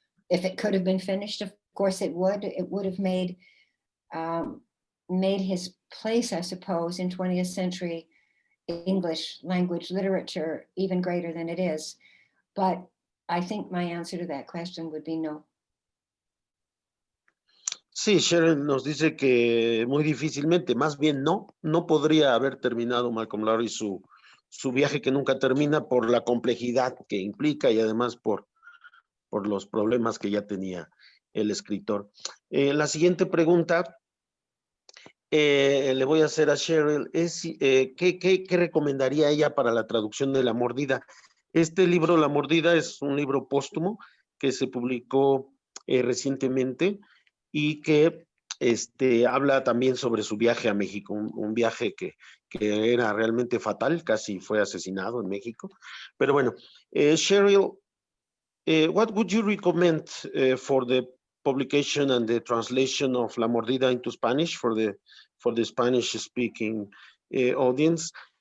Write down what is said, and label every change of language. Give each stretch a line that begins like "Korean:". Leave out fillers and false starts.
English: If it could have been finished, of course it would. It would have made his place, I suppose, in 20th century English language literature even greater than it is. But I think my answer to that question would be no.
Spanish: Sí, Sharon nos dice que muy difícilmente, más bien no podría haber terminado Malcolm Lowry su viaje que nunca termina por la complejidad que implica y además por los problemas que ya tenía el escritor. La siguiente pregunta le voy a hacer a Sherrill es ¿qué recomendaría ella para la traducción de La Mordida? Este libro, La Mordida, es un libro póstumo que se publicó recientemente y que habla también sobre su viaje a México, un viaje que era realmente fatal, casi fue asesinado en México. Pero bueno,
English: Sherrill, what would you recommend for the publication and the translation of La Mordida into Spanish for the Spanish-speaking audience?